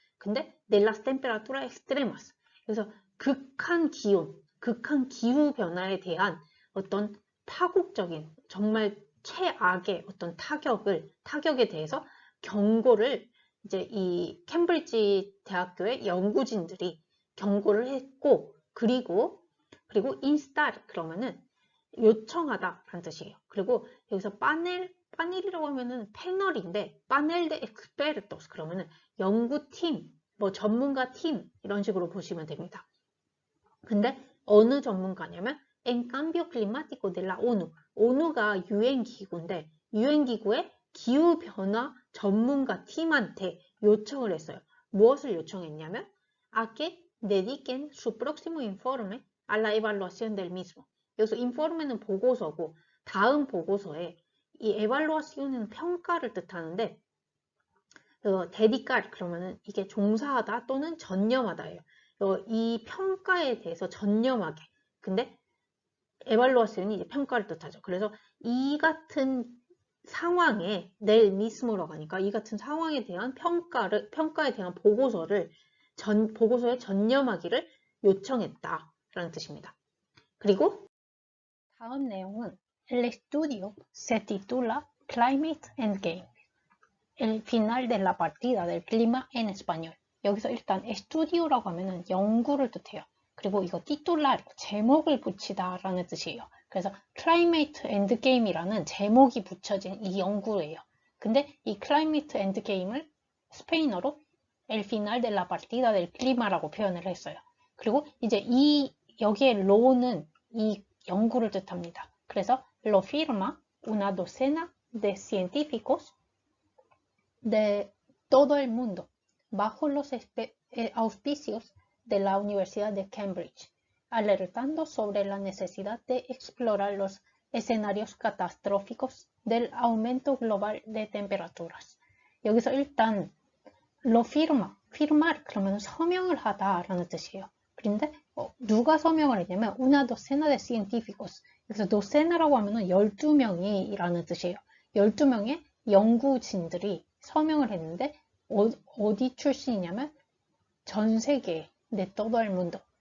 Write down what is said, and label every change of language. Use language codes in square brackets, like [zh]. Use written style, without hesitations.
[ko] 근데 [es] de las temperaturas extremas, [ko] 그래서 극한 기온, 극한 기후 변화에 대한 어떤 파국적인, 정말 최악의 어떤 타격에 대해서 경고를 이제 이 캠브리지 대학교의 연구진들이 경고를 했고, 그리고 install 그러면은 요청하다라는 뜻이에요. 그리고 여기서 파넬이라고 하면은 패널인데, 파넬 데 expertos 그러면은 연구팀, 뭐 전문가 팀 이런 식으로 보시면 됩니다. 근데 어느 전문가냐면 [es] En cambio climático de la ONU. [ko] ONU가 유엔기구인데 유엔기구의 기후변화 전문가 팀한테 요청을 했어요. 무엇을 요청했냐면 [es] a que dediquen su próximo informe a la evaluación del mismo. [ko] 여기서 informe는 보고서고, 다음 보고서에 이 evaluacion은 평가를 뜻하는데, dedicar 그러면은 이게 종사하다 또는 전념하다예요. 이 평가에 대해서 전념하게. 근데 evaluacion이 이제 평가를 뜻하죠. 그래서 이 같은 상황에 del mismo라고 하니까 이 같은 상황에 대한 평가에 대한 보고서에 전념하기를 요청했다라는 뜻입니다. 그리고 다음 내용은 [es] El estudio se titula Climate Endgame. El final de la partida del clima en español. [ko] 여기서 일단 estudi오라고 하면은 연구를 뜻해요. 그리고 이거 titular, 제목을 붙이다 라는 뜻이에요. 그래서 Climate Endgame이라는 제목이 붙여진 이 연구예요. 근데 이 Climate Endgame을 스페인어로 [es] El final de la partida del clima [ko] 라고 표현을 했어요. 그리고 이제 여기에 lo는 이 연구를 뜻합니다. [es] 그래서 lo firma una docena de científicos de todo el mundo bajo los auspicios de la Universidad de Cambridge, alertando sobre la necesidad de explorar los escenarios catastróficos del aumento global de temperaturas. [ko] 여기서 일단 lo firmar 그러면 서명을 하다라는 뜻이에요. 그런데 누가 서명을 했냐면 [es] una docena de científicos. [ko] 여기서 docena라고 하면은 12명이라는 뜻이에요. 12명의 연구진들이 서명을 했는데 어디 출신이냐면 전 세계 [es] de todo el mundo.